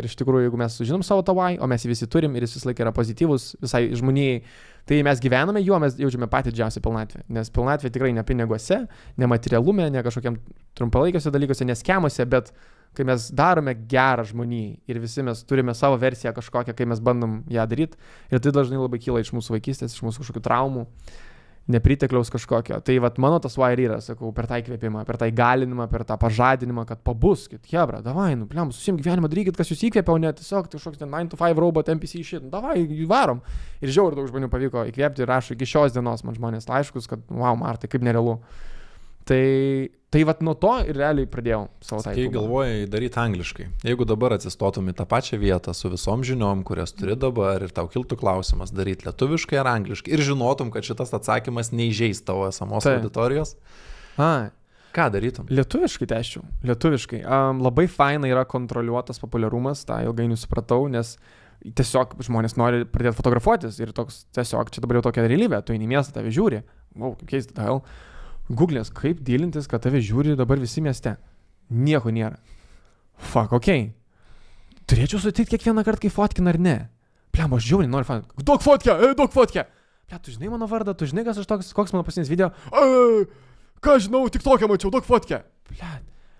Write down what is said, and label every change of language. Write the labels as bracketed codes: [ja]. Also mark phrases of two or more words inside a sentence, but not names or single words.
[lt] iš tikrųjų, jeigu mes sužinom savo tą why, o mes jį visi turim ir jis visą laiką yra pozityvus visai žmonijai, tai mes gyvename juo, mes jaučiame patį didžiausią pilnatvę, nes pilnatvė tikrai ne piniguose, ne materialume, ne kažkokiam trumpalaikiuose dalykuose, ne skemuose, bet kai mes darome gerą žmonijai ir visi mes turime savo versiją kažkokią, kai mes bandom ją daryti ir tai dažnai labai kyla iš mūsų vaikystės, iš mūsų kažkokių traumų, nepritekliaus kažkokio. Tai vat mano tas why ir yra, sakau, per tą įkvėpimą, per tą įgalinimą, per tą pažadinimą, kad pabuskit, hebra, davai, susim gyvenimą darykit, kas jūs įkvėpia, o ne tiesiog kažkoks [en] 9 to 5 robot NPC shit, [lt] davai, varom. Ir žiauriai daug žmonių pavyko įkvėpti ir rašo iki šios dienos man žmonės laiškus, kad wow, Martai, kaip nerealu. Tai vat nuo to ir realiai pradėjau savo tą. Kai galvojai daryti angliškai, jeigu dabar atsistotum į tą pačią vietą su visom žiniom, kurias turi dabar ir tau kiltų klausimas daryti lietuviškai ar angliškai ir žinotum, kad šitas atsakymas neįžeis tavo esamos auditorijos, ką darytum? Lietuviškai tęsčiau, lietuviškai. Labai faina yra kontroliuotas populiarumas, tą ilgainiui supratau, nes tiesiog žmonės nori pradėti fotografuotis ir toks tiesiog čia dabar jau tokia realybė, tu eini į miestą, tave žiūri, wow, kaip keista, [en] the hell. [lt] Google'ės, kaip dylintis, kad tave žiūri dabar visi mieste. Nieko nėra. Fuck, okei. Turėčiau sutikti kiekvieną kartą, kai fotkina ar ne. Pliam, aš žiauriai noriu fotkina. Duok fotkę! Pliam, tu žinai mano vardą, tu žinai, kas aš toks, koks mano paskutinis video. Ką žinau, tik tokią mačiau, duok fotkę.